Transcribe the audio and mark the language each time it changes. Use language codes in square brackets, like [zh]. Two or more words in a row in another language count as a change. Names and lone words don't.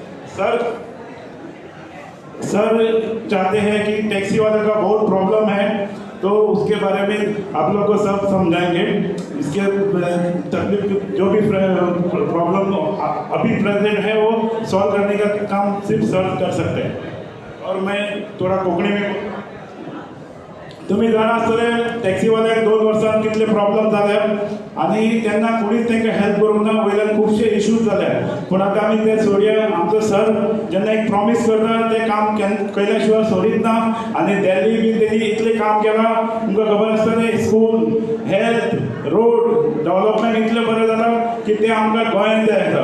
[hi] सर चाहते हैं कि टैक्सी वाले का बहुत प्रॉब्लम है, तो उसके बारे में आप लोग को सब समझाएंगे. इसके तकलीफ जो भी प्रॉब्लम अभी प्रेजेंट है वो सॉल्व करने का काम सिर्फ सर कर सकते हैं. और मैं थोड़ा कोकणी में [kok] तुम्ही जाणा आसतले टॅक्सीवाल्यांक 2 वर्सां कितले प्रॉब्लम जाले आनी तेन्ना कोणीच तांकां हेल्प करूंक ना. वयल्यान खुबशे इश्यूज जाले, पूण आतां आमी ते सोडया. आमचो सर जेन्ना एक प्रॉमीस करता तें काम केल्या शिवाय सोडीत ना. आनी दिल्ली बी तेणी इतलें काम केलां, तुमकां खबर आसतलें स्कूल, हेल्थ, रोड डेव्हलपमेंट इतलें बरें जालां की तें आमकां गोंयांत जाय आसा.